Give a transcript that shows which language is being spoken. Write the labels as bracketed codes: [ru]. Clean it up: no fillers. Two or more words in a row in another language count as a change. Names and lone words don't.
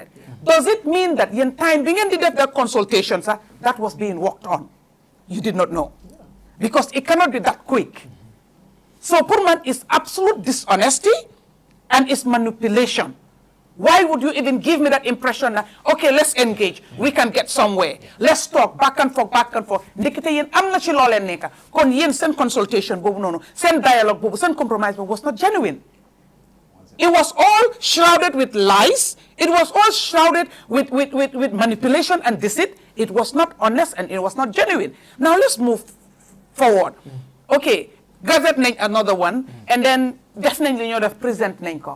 [en] Does it mean that in time, being did that consultation, sir, that was being worked on? You did not know. Because it cannot be that quick. So Purman is absolute dishonesty and it's manipulation. Why would you even give me that impression that, okay, let's engage, we can get somewhere. Let's talk back and forth. [wo] Ndekete yen amna ci lolé neka. Kon yen sen consultation bobu nono, sen dialogue bobu, sen compromise bobu [en] was not genuine. It was all shrouded with lies. It was all shrouded with manipulation and deceit. It was not honest and it was not genuine. Now let's move forward. Okay, Gazette named another one, and then definitely you have present Nenko.